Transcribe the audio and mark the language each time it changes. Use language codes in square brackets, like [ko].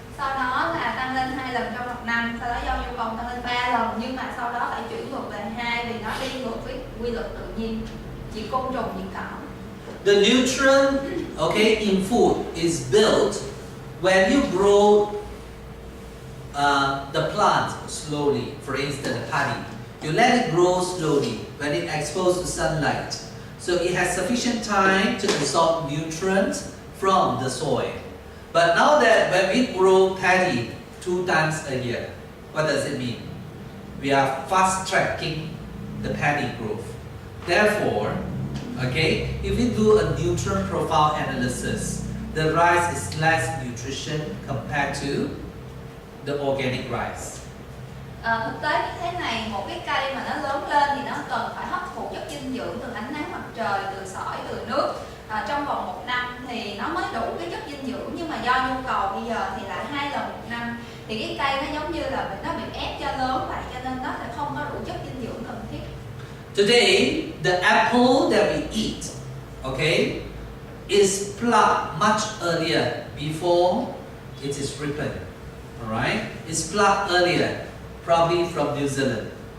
[vi] Sau đó là tăng lên 2 lần trong một năm, sau đó do nhu cầu tăng lên 3 lần, nhưng mà sau đó phải chuyển ngược về 2 vì nó đi ngược với quy luật tự nhiên, diệt côn trùng, diệt cỏ. [en] The nutrient, okay, in food is built when you grow the plant slowly. For instance, paddy, you let it grow slowly when it exposed to sunlight, so it has sufficient time to absorb nutrients from the soil. But now that when we grow paddy 2 times a year, what does it mean? We are fast tracking the paddy growth. Therefore, okay, if we do a nutrient profile analysis, the rice is less nutrition compared to the organic rice. [vi] Thực tế như thế này, một cái cây mà nó lớn lên thì nó cần phải hấp thụ chất dinh dưỡng từ ánh nắng mặt trời, từ sỏi, từ nước. Trong vòng 1 năm thì nó mới đủ cái chất dinh dưỡng, nhưng mà do nhu cầu bây giờ thì là 2 lần 1 năm thì cái cây nó giống như là nó bị ép cho lớn vậy, cho nên nó sẽ không có đủ chất dinh dưỡng cần thiết. [en] Today, the apple that we eat, okay, is plucked much earlier before it is ripened. Alright, it's plucked earlier, probably from New Zealand.